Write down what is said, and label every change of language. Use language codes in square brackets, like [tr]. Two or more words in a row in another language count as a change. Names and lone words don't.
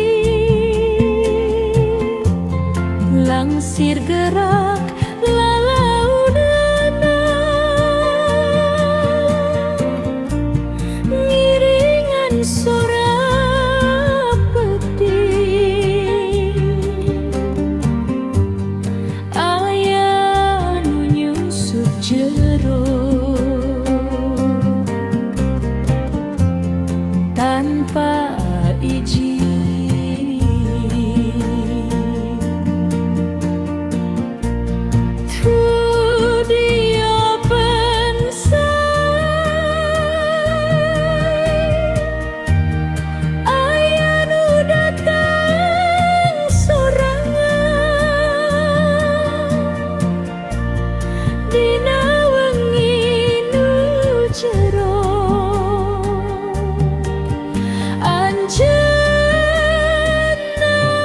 [su] Langsir gerak lalaunana, ngiringan sora peting, aya nu nyusup jero tanpa izin. [en] Through the open side, [su] aya nu datang sorangan dina wengi nu jero. Anjeunna